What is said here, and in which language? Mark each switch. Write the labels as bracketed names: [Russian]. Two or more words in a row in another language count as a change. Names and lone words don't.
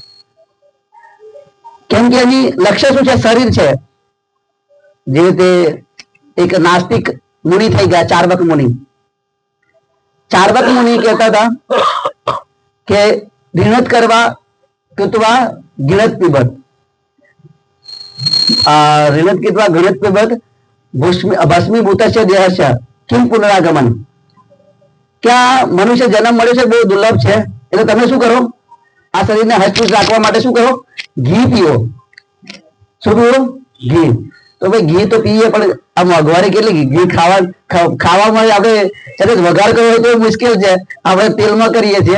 [Gujarati] કેમ કે એની લક્ષ્ય શું છે? શરીર છે. જે રીતે એક નાસ્તિક મુનિ થઈ ગયા ચાર્વક મુનિ. ચાર્વક મુનિ કહેતા હતા કે [Sanskrit] घृणत करवा कृत्वा घृणत पीबत ऋणत कृत्वा घृणत पिबत भस्मीभूतस्य देहस्य किम पुनरागमन. [Gujarati] क्या મનુષ્ય જન્મ મળ્યો છે બહુ દુર્લભ છે એટલે તમે શું કરો? આ શરીરને હચપુચ રાખવા માટે શું કરો? ઘી પીવો. શું પીવો? ઘી. તો ભાઈ ઘી તો પીએ પણ આ મોંઘવારી કેટલી. ઘી ખાવામાં આપણે કદાચ વઘાર કરવો હોય તો મુશ્કેલ છે, આપણે તેલમાં કરીએ છીએ.